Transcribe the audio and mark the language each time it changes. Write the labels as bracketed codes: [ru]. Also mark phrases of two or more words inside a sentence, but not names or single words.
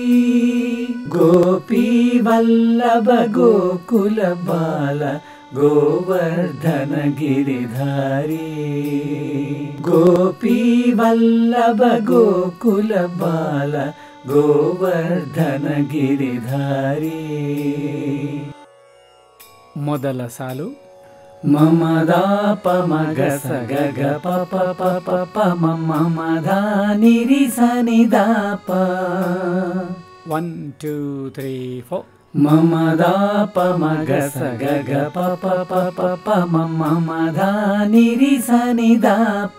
[kn] ಗೋಪಿ ವಲ್ಲಭ ಗೋಕುಲ ಬಾಲ ಗೋವರ್ಧನ ಗಿರಿಧಾರಿ. ಗೋಪಿ ವಲ್ಲಭ ಗೋಕುಲ ಬಾಲ ಗೋವರ್ಧನ ಗಿರಿಧಾರಿ. ಮೊದಲ ಸಾಲು ಮಮದಾಪ ಮಗ ಸಗ ಗ ಪ ಪ ಪ ಪ ಪ ಮಮದ ನಿರಿ ಸನಿದಾಪ. 1 2 3 4 ಮಮದಾಪ ಮಗ ಸಗ ಗ ಪ ಪ ಪ ಪ ಪ ಮಮದ ನಿರಿ ಸನಿದಾಪ.